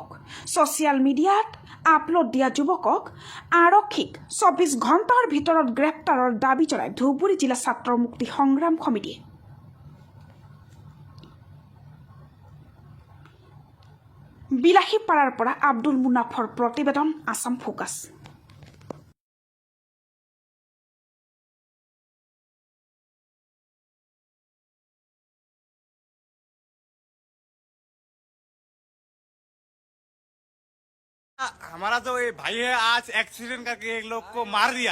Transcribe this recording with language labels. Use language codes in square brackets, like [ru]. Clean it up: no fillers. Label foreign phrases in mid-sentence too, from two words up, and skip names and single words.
[as] ছ'চিয়েল মিডিয়াত আপলোড দিয়া যুৱকক আৰক্ষীক 24 ঘণ্টাৰ ভিতৰত গ্ৰেপ্তাৰৰ দাবী জনাই ধুবুৰী জিলা ছাত্ৰ মুক্তি সংগ্ৰাম সমিতিয়ে। বিলাসীপাৰাৰ পৰা আব্দুল মুনাফৰ প্ৰতিবেদন, আছাম ফোকাছ। [hi] हमारा तो ये भाई है, आज एक्सीडेंट करके एक लोग को मार दिया।